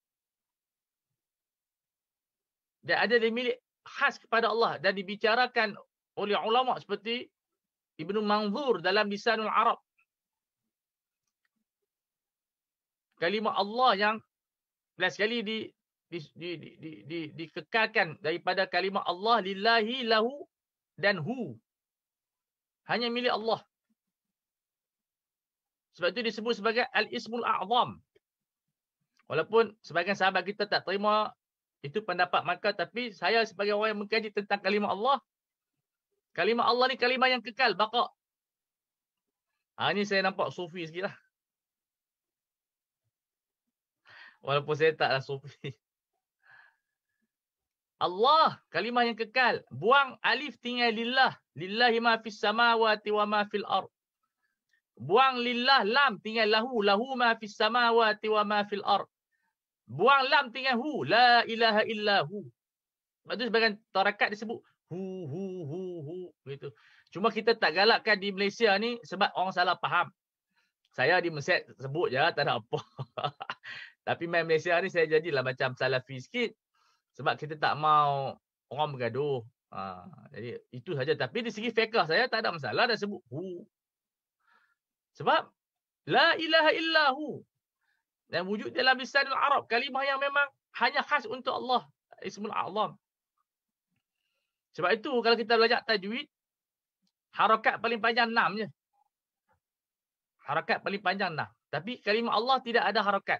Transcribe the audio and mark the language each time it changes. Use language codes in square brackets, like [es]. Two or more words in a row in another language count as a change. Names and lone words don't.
[ms] Dan ada dia milik khas kepada Allah dan dibicarakan oleh ulama seperti Ibnu Manzur dalam Lisanul Arab. Kalimah Allah yang belas sekali dikekalkan daripada kalimah Allah [ar] لله له [ms] dan hu. Hanya milik Allah. Sebab itu disebut sebagai [ar] الاسم الأعظم. [ms] Walaupun sebagian sahabat kita tak terima itu pendapat mereka, tapi saya sebagai orang yang mengkaji tentang kalimah Allah ni kalimah yang kekal, baqa. Ini saya nampak sufi sikit lah. Walaupun saya taklah sufi. Allah, kalimah yang kekal. Buang alif tinggal lillah. [ar] لله ما في السماوات وما في الأرض. [ms] Buang lillah, lam tinggal lahu. [ar] له ما في السماوات وما في الأرض. [ms] Buang lam tinggal hu. [ar] لا إله إلا هو. [ms] Lepas tu sebagian tarakat disebut hu. Gitu. Cuma kita tak galakkan di Malaysia ni sebab orang salah faham. Saya di Mesir sebut je, tak ada apa. Tapi main Malaysia ni saya jadilah macam salafi sikit. Sebab kita tak mau orang bergaduh. Jadi itu saja. Tapi di segi fiqh saya tak ada masalah dah sebut hu. [ar] Sebab لا إله إلا هو. [ms] Dan wujud dalam lisanul Arab. Kalimah yang memang hanya khas untuk Allah. [ar] الاسم الأعظم. [ms] Sebab itu kalau kita belajar tajwid, harakat paling panjang 6 je. Harakat paling panjang 6. Tapi kalimah Allah tidak ada harakat.